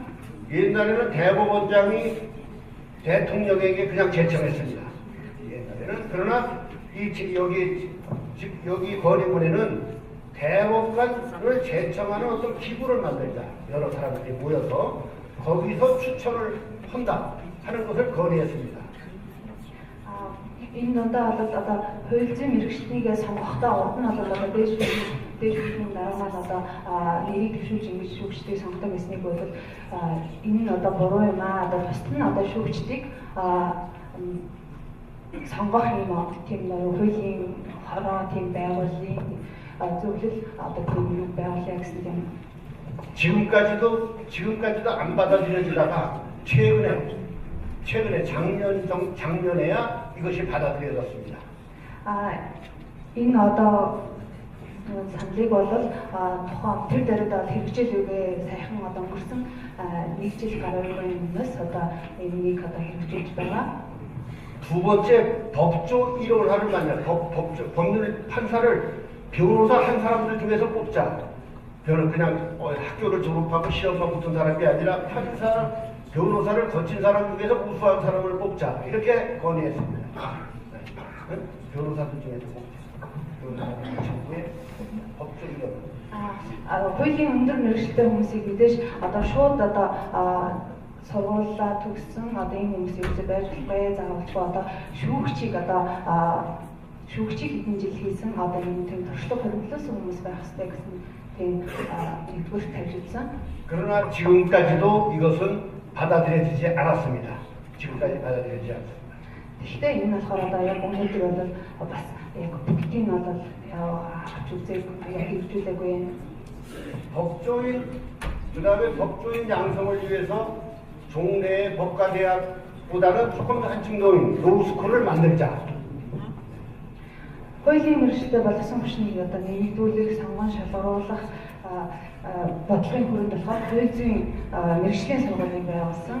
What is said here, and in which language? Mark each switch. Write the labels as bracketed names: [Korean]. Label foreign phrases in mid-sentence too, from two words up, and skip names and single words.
[Korean] 옛날에는 대법원장이 대통령에게 그냥 제청했습니다. 옛날에는. 그러나 여기 건의문에는 대법관을 제청하는 어떤 기구를 만들자. 여러 사람들이 모여서 거기서 추천을 한다 하는 것을 건의했습니다. [Mongolian] Энэ одоо хууль зүйн мэргэжлийгээ сонгохдоо урд нь одоо дээд шүүхийн дараагаар одоо нэрийг төвшүүлж ингэж шүүгчдийг сонгодог гэснийг бодвол энэ нь одоо буруу юм аа. Одоо бусд нь одоо шүүгчдийг сонгох юм аа. Тийм хуулийн хороо тийм байгууллын зөвлөл одоо тийм юм байгуулъя гэсэн юм. [Korean] 지금까지도 안 받아들여지다가 최근에 작년에야 이것이 받아들여졌습니다. [Mongolian] Энэ одоо саналыг бол тухайн тэр дээрээ хэрэгжил үгээ сайхан одоо өнгөрсөн нэг жил гаруй өмнөөс одоо энийг одоо хэрэгжүүлж байгаа. [Korean] 두 번째, 법조 1호를 만나 법률 판사를 변호사 한 사람들 중에서 뽑자. 그냥 학교를 졸업하고 시험만 붙은 사람이 아니라 판사, 변호사를 거친 사람 중에서 우수한 사람을 뽑자. 이렇게 건의했습니다. 변호사들 중에서 뽑자. 법조 1호. [Mongolian] Хуулийн өндөр мэргэжлтэй хүмүүсийг мэдээж одоо шууд одоо сургуулаа төгссөн одоо энэ хүмүүсийг үзэж байж болохгүй заавалчгүй одоо шүүгчийг хэдэн жил хийсэн одоо энэ тийм туршлага хоригдлоосон хүмүүс байх хэрэгтэй гэсэн тийм нэгдүгээр тавьж үзсэн. [Korean] 그러나 지금까지도 이것은 받아들여지지 않았습니다. 지금까지 받아들여지지 않습니다. [Mongolian] Гэхдээ энэ болохоор одоо яг өнөөдөр бол бас яг бүгдийг нь бол авч үзээгүй хэрэгжүүлээгүй юм. [Korean] 그다음에 법조인 양성을 위해서 종래의 법과대학보다는 조금 더 한층 높은 로스쿨을 만들자. [Mongolian] Хуулийн мэргэжлтэй болсон хүчнийг одоо нэгдүүлэх, сонгон шалгаруулах бодлогын хүрээнд болохоор хууль зүйн мэргэжлийн сургуулийг байгуулсан.